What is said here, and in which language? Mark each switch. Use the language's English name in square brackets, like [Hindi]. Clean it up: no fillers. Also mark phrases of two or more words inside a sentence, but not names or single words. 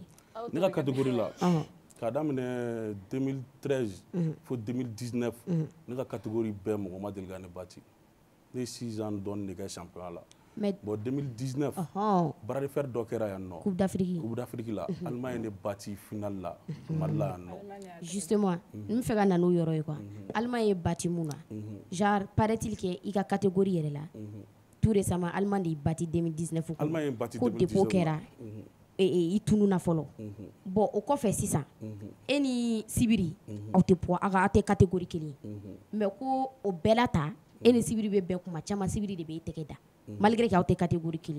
[Bambara] ne ka catégorie la k'a daminɛ 2013 fo 2019 ne ka catégorie bɛɛ mɔgɔ ma deli ka ne bati ne ye 6 ans dɔɔni de kɛ championnat la. bon 2019 [French] bras de fer [Bambara] dɔ kɛra yan nɔ. [French] coupe d'Afrique [Bambara] la Allemagne ye ne bati final la Mali la yan nɔ. justement n bɛ fɛ ka na n'o yɔrɔ ye quoi Allemagne ye bati mun na [French] genre paraît-il que [Bambara] i ka catégorie yɛrɛ la [French] tout récemment [Bambara] Allemagne de y'i bati 2019 Allemagne ye bati 2019 ko dépôt kɛra i tununa fɔlɔ bon o kɔfɛ sisan e ni Sibiri aw tɛ poids aw tɛ catégorie kelen mais ko o bɛɛ la ta e ni Sibiri bɛ bɛn kuma caman Sibiri de bɛ e tɛgɛ da [French] malgré que [Bambara] aw tɛ catégorie kelen.